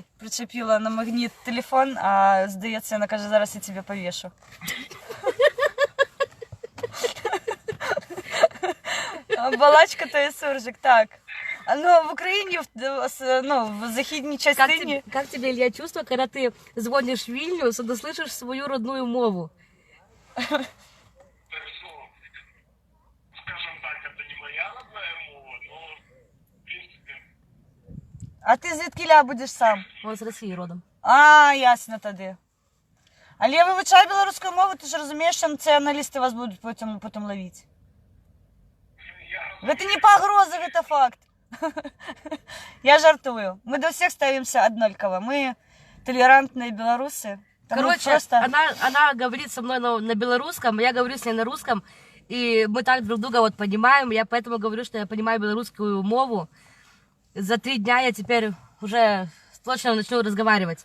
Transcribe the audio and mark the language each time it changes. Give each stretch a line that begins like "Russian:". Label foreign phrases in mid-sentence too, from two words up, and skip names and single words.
Ukrainian: Причепила на магніт телефон, а здається, вона каже, зараз я тебе повешу. Балачка то є суржик, так. А ну в Україні, в західній
Russian: Как
Ukrainian: частині.
Russian: тебе, как тебе, Илья, чувство, когда ты звонишь в Вильнюс, но слышишь свою родную мову? Так, ну, скажем так, это не моя родная мова, но, в принципе,
Ukrainian: А ти звідкіля будеш сам?
Russian: Он с России родом.
Ukrainian: А, ясно тоді. Але я вивчаю білоруську мову, ти ж розумієш, що націоналісти вас будуть потім ловити. я
Russian: Это не погроза, это факт.
Ukrainian: Я жартую.
Russian: Мы до всех ставимся однольково. Мы толерантные белорусы.
Ukrainian: Тому
Russian: Короче, просто... она говорит со мной на белорусском, я говорю с ней на русском, и мы так друг друга вот понимаем. Я поэтому говорю, что я понимаю белорусскую мову. За 3 дня я теперь уже точно начну разговаривать.